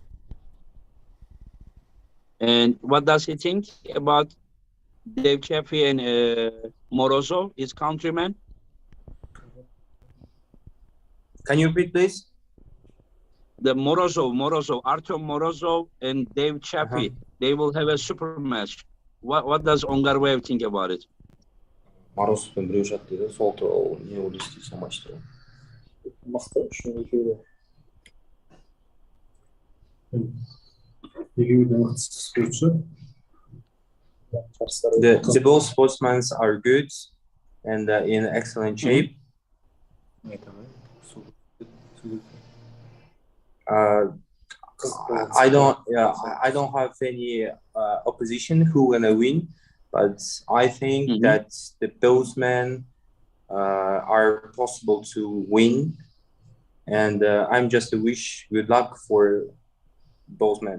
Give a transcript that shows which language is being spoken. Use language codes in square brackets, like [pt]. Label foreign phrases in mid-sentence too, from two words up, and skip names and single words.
[en] And what does he think about Dave Chaffee and Morozov, his countryman? Can you repeat, please? The Artem Morozov and Dave Chaffee, they will have a super match. What does Ongarbayev think about it? [kk] Морозовпен біреу жатты дейді, сол туралы не ойлайсыз сол матч туралы? Мықты, үшін екеуі. Екеуі де мықты спортшы. [en] The both sportsmen are good and in excellent shape. I don't have any opposition who gonna win, but I think that both men are possible to win, and I'm just wish good luck for both men.